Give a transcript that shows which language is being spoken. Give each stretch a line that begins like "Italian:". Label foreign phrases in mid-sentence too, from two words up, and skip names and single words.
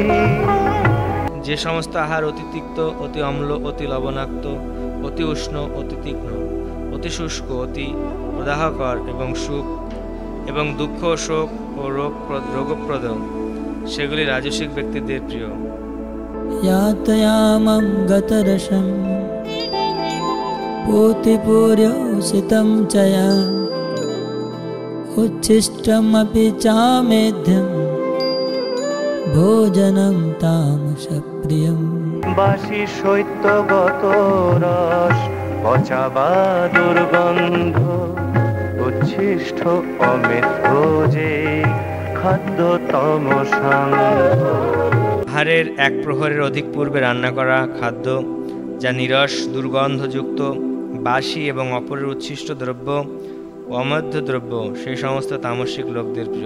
Bangla: যে সমস্ত আহার অতি তিক্ত, অতি অম্ল, অতি লবণাক্ত, অতি উষ্ণ, অতি তীক্ষ্ণ, অতি শুষ্ক, অতি প্রদাহকর এবং দুঃখ, শোক ও রোগপ্রদ, সেগুলি রাজসিক ব্যক্তিদের প্রিয়।
Sanskrit: यातयामं गतरसं पूतिपूर्योषितं च या उच्छिष्टमपि चामेध्यं भोजनं तामसप्रियम्।
Bangla: বাসি শৈত্যগত রস পচা বা দুর্গন্ধ উচ্ছিষ্ট অমেধ্য যে খাদ্য তমসাঙ্গ। আহারের এক প্রহরের অধিক পূর্বে রান্না করা খাদ্য যা নিরস, দুর্গন্ধযুক্ত, বাসি এবং অপরের উচ্ছিষ্ট দ্রব্য ও অমধ্য দ্রব্য, সেই সমস্ত তামসিক লোকদের প্রিয়।